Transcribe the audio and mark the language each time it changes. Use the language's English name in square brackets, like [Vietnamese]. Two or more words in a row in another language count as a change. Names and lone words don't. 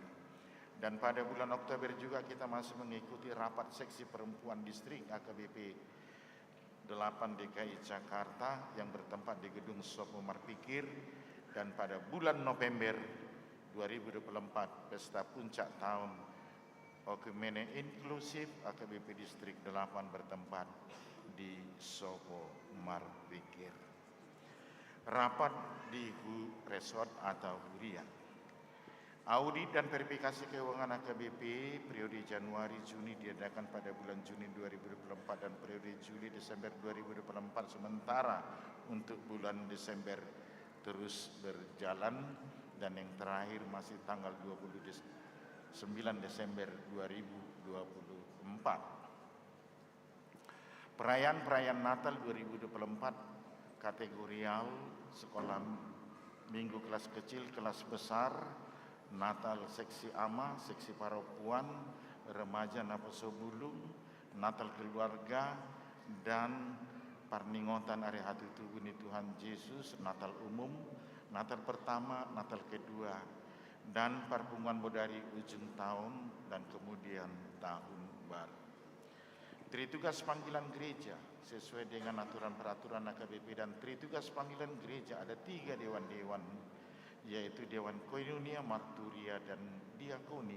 [Indonesian] Dan pada bulan Oktober juga kita masih mengikuti rapat seksi perempuan distrik HKBP 8 DKI Jakarta yang bertempat di Gedung Sopo Marpikir. Dan pada bulan November 2024, pesta puncak tahun Okumene Inklusif HKBP Distrik 8 bertempat di Sopo Marpikir. Rapat di Resort atau Huria. Audit dan verifikasi keuangan HKBP periode Januari-Juni diadakan pada bulan Juni 2024 dan periode Juli-Desember 2024, sementara untuk bulan Desember terus berjalan dan yang terakhir masih tanggal 29 Desember 2024. Perayaan Natal 2024 kategorial sekolah minggu kelas kecil, kelas besar, Natal seksi ama, seksi perempuan, remaja Naposo Bulung, Natal keluarga, dan Parningotan Ari Hatutu Buni Tuhan Yesus, Natal umum, Natal pertama, Natal kedua, dan Parpungan Bodari ujung tahun, dan kemudian tahun baru. Tritugas panggilan gereja sesuai dengan aturan peraturan HKBP dan tritugas panggilan gereja ada 3 dewan-dewan, yaitu Dewan Koinonia, Marturia, dan Diakonia.